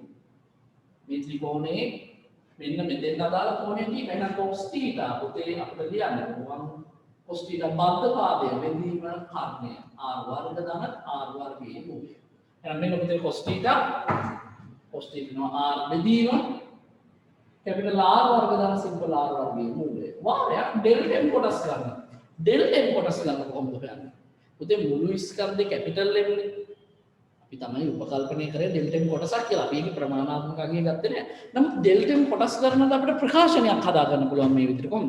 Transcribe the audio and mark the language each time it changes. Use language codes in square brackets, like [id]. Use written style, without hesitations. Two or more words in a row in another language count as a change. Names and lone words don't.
[si] මේ ත්‍රිකෝණයේ මෙන්න මෙතෙන් අදාළ කෝණය T එහෙනම් cos θ පුතේ අපිට ලියන්න පුළුවන් cos θ බද්ධ පාදය බෙදීම කර්ණය r වර්ග ධන r වර්ගයේ මූලය. එහෙනම් මෙන්න පුතේ cos θ නවා r බෙදීම කැපිටල් R වර්ග දාන සිම්පල් R වර්ගයේ මූලය. වාරයක් ඩෙල්ටා M කොටස් ගන්න. ඩෙල්ටා M කොටස් ගන්න කොහොමද හොයන්නේ? පුතේ මුළු ස්කන්ධේ කැපිටල් M නේ. අපි තමයි උපකල්පනය කරේ ඩෙල්ටා M කොටසක් කියලා. අපි ඒක ප්‍රමාණාත්මක අගය ගත්තේ නෑ. නමුත් ඩෙල්ටා M කොටස් ගන්නත් අපිට ප්‍රකාශනයක් හදා ගන්න පුළුවන් මේ විදිහට කොහොමද?